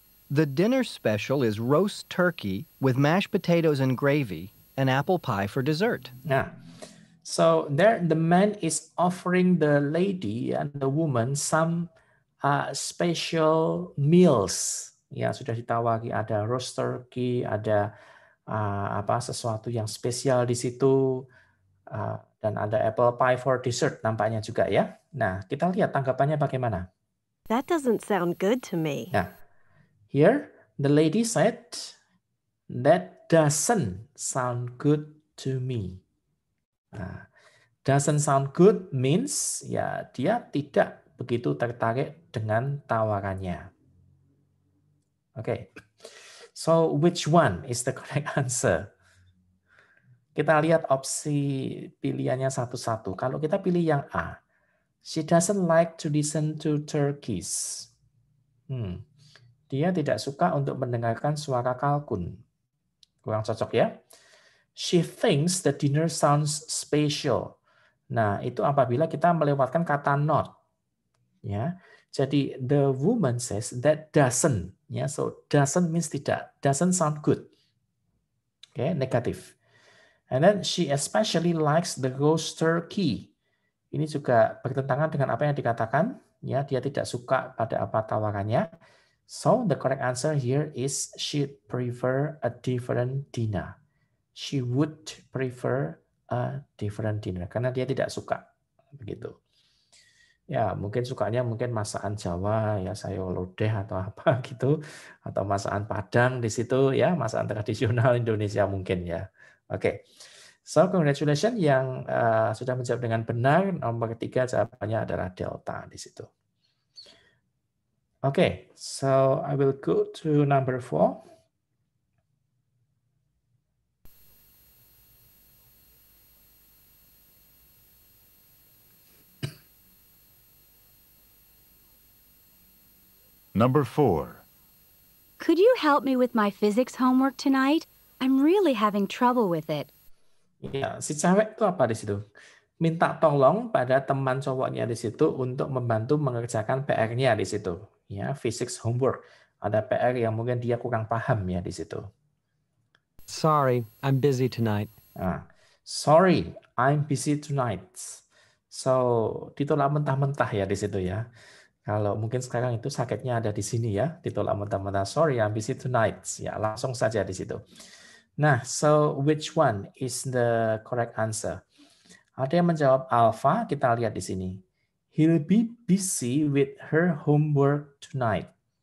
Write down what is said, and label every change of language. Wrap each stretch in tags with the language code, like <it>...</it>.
<en>The dinner special is roast turkey with mashed potatoes and gravy and apple pie for dessert. Nah, so there the man is offering the lady and the woman some special meals.</en> <id>Ya, sudah ditawari, ada roast turkey, ada sesuatu yang spesial di situ, dan ada</id> <en>apple pie for dessert</en> <id>nampaknya juga ya. Nah, kita lihat tanggapannya bagaimana.</id> <en>That doesn't sound good to me. Nah, here the lady said, that doesn't sound good to me.</en> <id>Nah,</id> <en>doesn't sound good means</en> <id>ya dia tidak begitu tertarik dengan tawarannya.</id> <en>Okay, so which one is the correct answer?</en> <id>Kita lihat opsi pilihannya satu-satu. Kalau kita pilih yang A,</id> <en>she doesn't like to listen to turkeys.</en> <id>Dia tidak suka untuk mendengarkan suara kalkun. Kurang cocok ya.</id> <en>She thinks the dinner sounds special.</en> <id>Nah, itu apabila kita melewatkan kata not. Ya.</id> <en>Jadi the woman says that doesn't. Ya, so doesn't means tidak. Doesn't sound good. Okay, negatif. And then she especially likes the roast turkey.</en> <id>Ini juga bertentangan dengan apa yang dikatakan. Ya, dia tidak suka pada apa tawarannya.</id> <en>So the correct answer here is she'd prefer a different dinner. She would prefer a different dinner</en> <id>karena dia tidak suka begitu. Ya, mungkin sukanya mungkin masakan Jawa ya, sayur lodeh atau apa gitu, atau masakan Padang di situ ya, masakan tradisional Indonesia mungkin ya. Oke.</id> <en>So congratulations</en> <id>yang sudah menjawab dengan benar. Nomor 3 jawabannya adalah delta di situ.</id> <en>Okay, so I will go to number 4. Number 4. Could you help me with my physics homework tonight? I'm really having trouble with it.</en> <id>Ya, si cewek itu apa di situ? Minta tolong pada teman cowoknya di situ untuk membantu mengerjakan PR-nya di situ. Ya,</id> <en>physics homework.</en> <id>Ada PR yang mungkin dia kurang paham ya di situ.</id> <en>Sorry, I'm busy tonight. Sorry, I'm busy tonight. So,</en> <id>ditolak mentah-mentah ya di situ ya. Kalau mungkin sekarang itu sakitnya ada di sini ya, ditolak mentah-mentah.</id> <en>Sorry, I'm busy tonight.</en> <id>Ya, langsung saja di situ.</id> <en>Nah, so which one is the correct answer?</en> <id>Ada yang menjawab alpha, kita lihat di sini.</id> <en>He'll be busy with her homework tonight.</en>